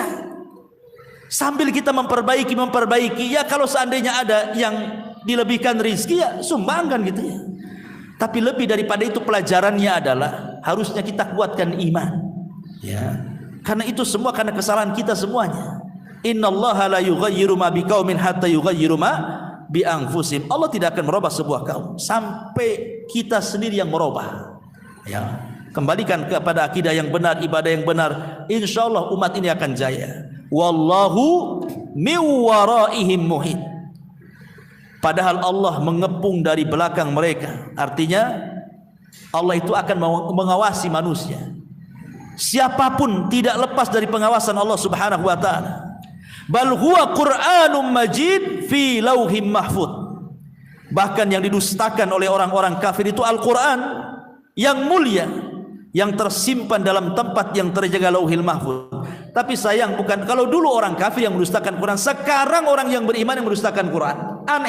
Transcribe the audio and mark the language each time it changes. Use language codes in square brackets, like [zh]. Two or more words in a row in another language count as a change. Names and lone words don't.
[id] Sambil kita memperbaiki, ya kalau seandainya ada yang dilebihkan rizki, ya sumbangkan gitu ya. Tapi lebih daripada itu pelajarannya adalah harusnya kita kuatkan iman. Ya. Karena itu semua karena kesalahan kita semuanya. [ar] إن الله لا يغير ما بقوم حتى يغيروا ما بأنفسهم. [id] Allah tidak akan merubah sebuah kaum sampai kita sendiri yang merubah. Ya, kembalikan kepada akidah yang benar, ibadah yang benar. Insyaallah umat ini akan jaya. [ar] والله من ورائهم محيط. [id] Padahal Allah mengepung dari belakang mereka. Artinya Allah itu akan mengawasi manusia. Siapapun tidak lepas dari pengawasan Allah [ar] سبحانه وتعالى. بل هو قرآن مجيد في لوح محفوظ. [id] Bahkan yang didustakan oleh orang-orang kafir itu Al-Quran yang mulia, yang tersimpan dalam tempat yang terjaga [ar] اللوح المحفوظ. [id] Tapi sayang, bukan kalau dulu orang kafir yang mendustakan Quran, sekarang orang yang beriman yang mendustakan Quran. Aneh.